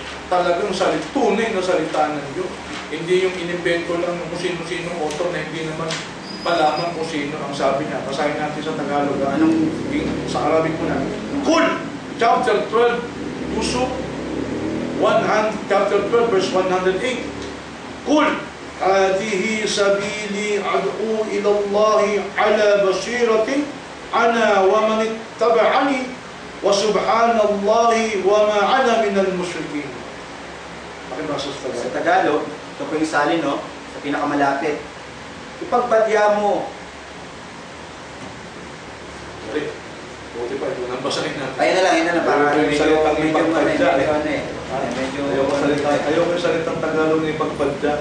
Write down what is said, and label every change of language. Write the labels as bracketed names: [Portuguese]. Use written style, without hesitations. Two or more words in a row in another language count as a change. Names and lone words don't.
[Filipino] Talagang tunay na salita ng Diyos. Hindi yung inimbento lang ng kung sino-sino author na hindi naman palaman kung sino ang sabi niya. Basahin natin sa Tagalog. Sa Arabic po namin. Qul! [English] Chapter 12, Yusuf, chapter 12, verse 108. Qul! [Arabic] هذه سبيلي أدعو إلى الله على بصيرة أنا ومن اتبعني وسبحان الله وما أنا من المشركين. [Filipino] Sa Tagalog, ito po yung salin, no? Sa pinakamalapit. Ipagbadya mo. Buti pa, ito nang basahin natin. Ayun na lang, para medyo ayaw ko yung salitang Tagalog na ipagpadya.